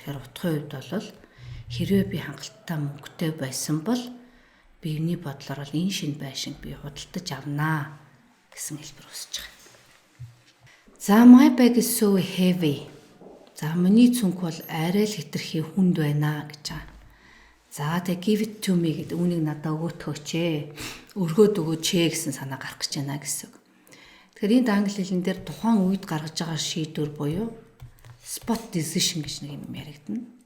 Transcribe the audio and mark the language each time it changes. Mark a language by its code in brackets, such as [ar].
[mn] Тэгэхээр утгын хувьд бол хэрвээ би хангалттай мөнгөтэй байсан бол биений бодлоор бол энэ шинэ байшинг би худалдаж авнаа гэсэн хэлбэр үүсэж байгаа. [en] За my bag is so heavy. [mn] За миний цүнх бол арай л хэтэрхий хүнд байна гэж байгаа. За тэг [en] give it to me [mn] гэдэг үүнийг надад өгөөч ээ. Өргөөд өгөөч ээ гэсэн санаа гарах гэж байна гэсэн үг. Тэгэхээр энд англи хэлэн дээр тухайн үед гаргаж байгаа шийдвэр буюу spot decision гэж нэг юм яригдана.